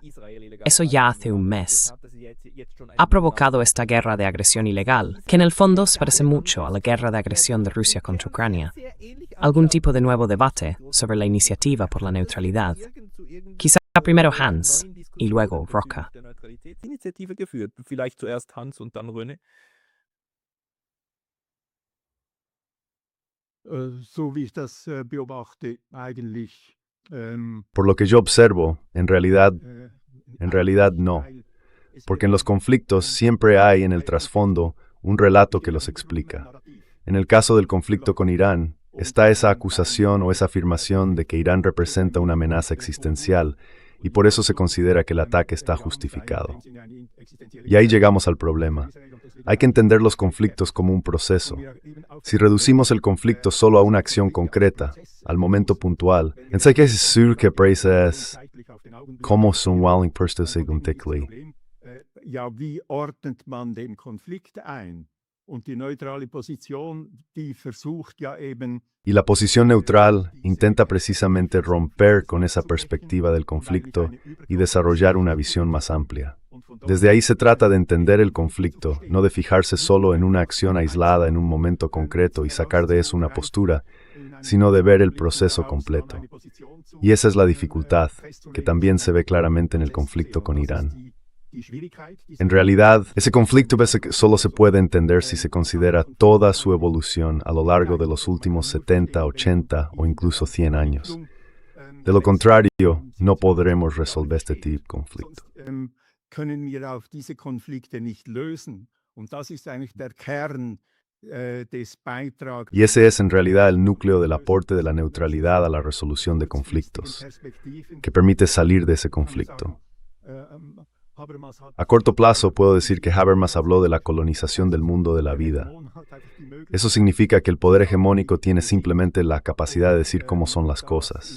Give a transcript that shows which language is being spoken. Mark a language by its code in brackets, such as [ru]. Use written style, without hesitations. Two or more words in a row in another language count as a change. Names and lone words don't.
[es] Eso ya hace un mes. Ha provocado esta guerra de agresión ilegal, que en el fondo se parece mucho a la guerra de agresión de Rusia contra Ucrania. Algún tipo de nuevo debate sobre la iniciativa por la neutralidad. Quizá primero Hans y luego Roca. [de] So wie ich das beobachte, eigentlich. [es] Por lo que yo observo, en realidad no, porque en los conflictos siempre hay en el trasfondo un relato que los explica. En el caso del conflicto con Irán, está esa acusación o esa afirmación de que Irán representa una amenaza existencial y por eso se considera que el ataque está justificado. Y ahí llegamos al problema. Hay que entender los conflictos como un proceso. Si reducimos el conflicto solo a una acción concreta, al momento puntual, entonces es sûr que es como son Walling Persto según Tekli. [de] Ja, wie ordnet man den Konflikt ein? Und die neutrale Position, die versucht ja eben. [es] Y la posición neutral intenta precisamente romper con esa perspectiva del conflicto y desarrollar una visión más amplia. Desde ahí se trata de entender el conflicto, no de fijarse solo en una acción aislada en un momento concreto y sacar de eso una postura, sino de ver el proceso completo. Y esa es la dificultad, que también se ve claramente en el conflicto con Irán. En realidad, ese conflicto solo se puede entender si se considera toda su evolución a lo largo de los últimos 70, 80 o incluso 100 años. De lo contrario, no podremos resolver este tipo de conflicto. [de] Können wir auch diese Konflikte nicht lösen. Und das ist eigentlich der Kern [es] Y ese es en realidad el núcleo del aporte de la neutralidad a la resolución de conflictos, que permite salir de ese conflicto. A corto plazo puedo decir que Habermas habló de la colonización del mundo de la vida. Eso significa que el poder hegemónico tiene simplemente la capacidad de decir cómo son las cosas.